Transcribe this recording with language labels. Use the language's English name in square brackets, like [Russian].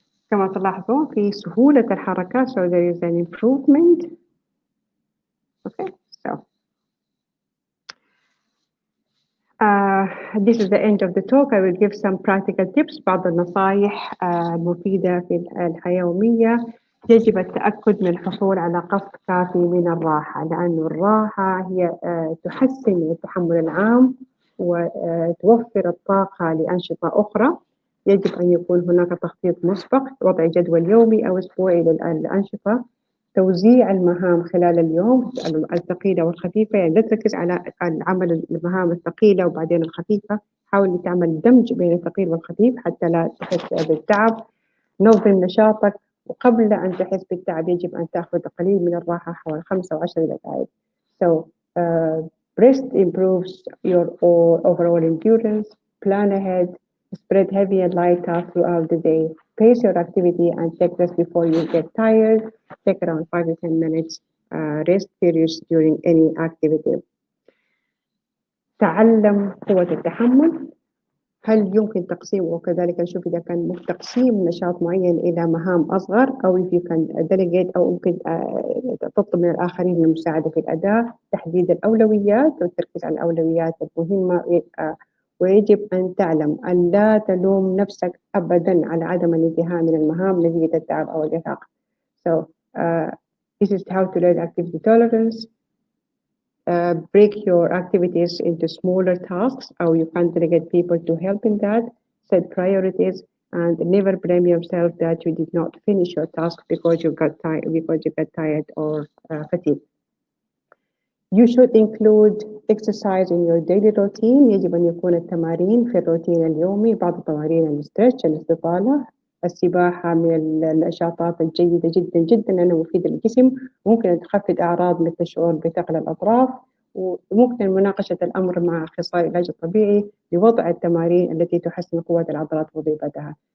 [Arabic] كما تلاحظون في سهولة الحركة, [English] so there is an improvement. Okay, so this is the end of the talk. I will give some practical tips, [Arabic] بعض النصائح المفيدة في الحياة اليومية. يجب التأكد من الحصول على قسط كافي من الراحة، لأن الراحة هي تحسن من التحمل العام وتوفر الطاقة لأنشطة أخرى. يجب أن يكون هناك تخطيط مسبق، وضع جدول يومي أو أسبوعي للأنشطة، توزيع المهام خلال اليوم الثقيلة والخفيفة، يعني لا تركز على العمل المهام الثقيلة وبعدين الخفيفة، حاول تعمل دمج بين الثقيل والخفيف حتى لا تحس بالتعب. نظم نشاطك، وقبل أن تحس بالتعب يجب أن تأخذ قليل من الراحة حوالي 5 أو 10 دقائق. [English] So rest improves your overall endurance. Plan ahead. Spread heavy and light tasks throughout the day. Pace your activity and take rest before you get tired. Take around 5 to 10 minutes rest periods during any activity. [Arabic] تعلم قوة التحمل. هل يمكن تقسيمه، وكذلك نشوف إذا كان تقسيم نشاط معين إلى مهام أصغر، أو [English] if you can delegate، [Arabic] أو ممكن تطلب من الآخرين المساعدة في الأداء. تحديد الأولويات والتركيز على الأولويات المهمة. ويجب أن تعلم أن لا تلوم نفسك أبداً على عدم الانتهاء من المهام نتيجة التعب أو الإرهاق. [English] So this is how to learn activity tolerance. Break your activities into smaller tasks, or you can delegate people to help in that. Set priorities and never blame yourself that you did not finish your task because you got tired or fatigued. You should include exercise in your daily routine. [Arabic] يجب أن يكون التمارين في الروتين اليومي. بعض التمارين الاسترتش، الاستطالة، السباحة من النشاطات الجيدة جدا جدا لأنها مفيدة للجسم، ممكن أن تخفض أعراض مثل الشعور بثقل الأطراف. وممكن مناقشة الأمر مع أخصائي العلاج الطبيعي لوضع التمارين التي تحسن قوة العضلات ووظيفتها.